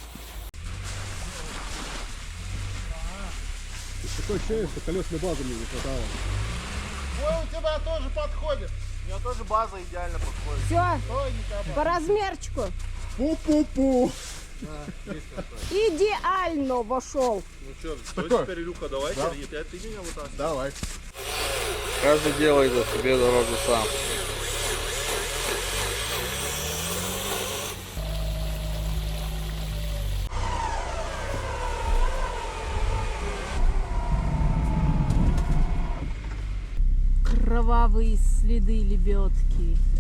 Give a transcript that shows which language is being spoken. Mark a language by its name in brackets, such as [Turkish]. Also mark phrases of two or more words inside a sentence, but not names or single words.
[Russian] Такое ощущение, что колесной базы мне не хватало. Ой, у тебя тоже подходит. У меня тоже база идеально подходит. Все, Ой, не капает. по размерчику. Пу-пу-пу. Идеально вошел. Ну что, Такой. теперь, Илюха, давай, Да. ты меня вот так. Давай. Каждый делает за себе дорогу сам. Кровавые следы лебедки.